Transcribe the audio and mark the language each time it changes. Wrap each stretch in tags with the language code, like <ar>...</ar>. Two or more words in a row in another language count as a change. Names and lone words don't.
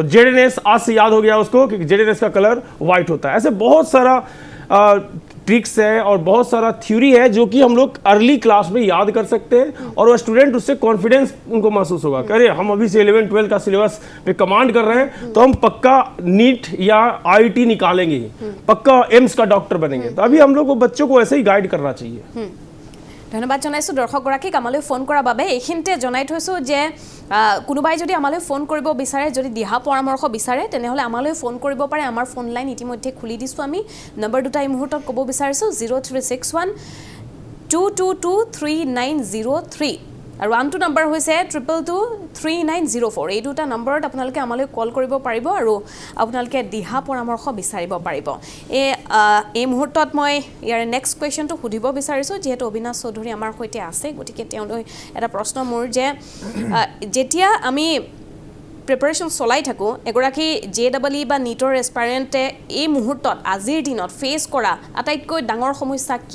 <hi>जेडेनेस आज से याद हो गया उसको कि जेडेनेस का कलर वाइट होता है ऐसे बहुत सारा ट्रिक्स है और बहुत सारा थ्योरी है जो कि हम लोग</hi> <en>early class</en> <hi>में याद कर सकते हैं और वो स्टूडेंट उससे कॉन्फिडेंस उनको महसूस होगा कि अरे हम अभी से 11-12 का सिलेबस पे कमांड कर रहे हैं तो हम पक्का नीट या आईआईटी निकालेंगे ही पक्का एम्स का डॉक्टर बनेंगे तो अभी हम लोग को बच्चों को ऐसे ही गाइड करना चाहिए</hi> <as>धन्यवाद जनाइছোঁ দৰ্শকগৰাকীক আমালৈ ফোন কৰাৰ বাবে এইখিনিতে জনাই থৈছোঁ যে কোনোবাই যদি আমালৈ ফোন কৰিব বিচাৰে যদি দিহা পৰামৰ্শ বিচাৰে তেনেহ'লে আমালৈ ফোন কৰিব পাৰে আমাৰ ফোন লাইন ইতিমধ্যে খুলি দিছোঁ আমি নম্বৰ দুটা এই মুহূৰ্তত ক'ব বিচাৰিছোঁ 0361 2223903 আৰু আনটো নম্বৰ হৈছে 2223904 এই দুটা নম্বৰত আপোনালোকে আমালৈ কল কৰিব পাৰিব আৰু আপোনালোকে দিহা পৰামৰ্শ বিচাৰিব পাৰিব এই মুহূৰ্তত মই ইয়াৰ</as> <en>next question</en> <as>সুধিব বিচাৰিছোঁ যিহেতু অবিনাশ চৌধুৰী আমাৰ সৈতে আছে গতিকে তেওঁলৈ এটা প্ৰশ্ন মোৰ যে যেতিয়া আমি প্ৰিপাৰেশ্যন চলাই থাকোঁ এগৰাকী JEE বা নীটৰ এছপাইৰেণ্টে এই মুহূৰ্তত আজিৰ দিনত ফেচ কৰা আটাইতকৈ ডাঙৰ সমস্যা কি</as>